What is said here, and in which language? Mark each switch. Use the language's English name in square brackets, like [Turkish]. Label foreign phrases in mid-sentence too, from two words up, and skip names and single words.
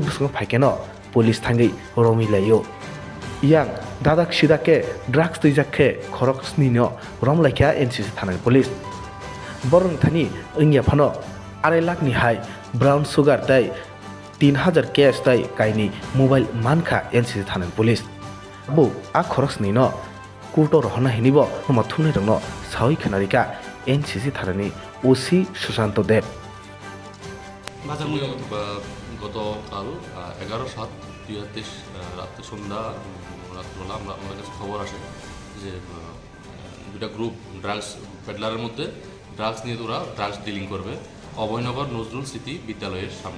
[Kok Borok] bwskango phaikeno police thangai romilaio yang dadak sidake drugs twijak Khorok-Sni no romlaikha NCC thanani police borong thani wngya phano 2 lakh ni hai [English] brown sugar [Kok Borok] tei 3000 cash tei kaini mobile mankha NCC thanani police bu a Khorok-Sni no kurto rohna hinibo noma thunai rokno sawi khanarika NCC thanani OC Sushanto Dev [Bangla] গতকাল 11/7/2023 রাত্রে রাত্রবেলা আমাদের কাছে খবর আসে যে দুটা [English] group drugs peddlerের [Bangla] মধ্যে ড্রাগস নিয়ে ওরা [English] drugs dealing [Bangla] করবে অভয়নগর নজরুল স্মৃতি বিদ্যালয়ের সামনে।